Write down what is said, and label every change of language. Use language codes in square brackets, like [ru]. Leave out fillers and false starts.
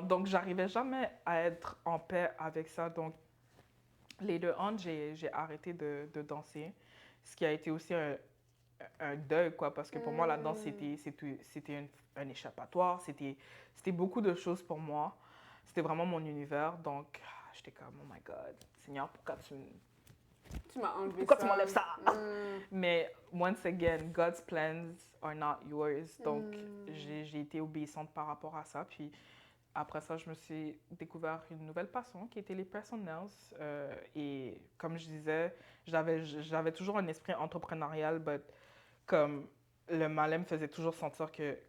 [fr] Donc, j'arrivais jamais à être en paix avec ça. Donc, [en] later on, [fr] j'ai arrêté de danser, ce qui a été aussi un deuil, quoi, parce que pour moi, la danse, c'était un échappatoire, c'était beaucoup de choses pour moi. C'était vraiment mon univers, donc j'étais comme, [en] oh my God, [fr] Seigneur, pourquoi tu m'enlèves ça? Mais, [en] once again, God's plans are not yours. [fr] Donc, j'ai été obéissante par rapport à ça. Puis, après ça, je me suis découvert une nouvelle passion qui était les [en] personal nails. [fr] Et comme je disais, j'avais toujours un esprit entrepreneurial, mais comme le malin me faisait toujours sentir que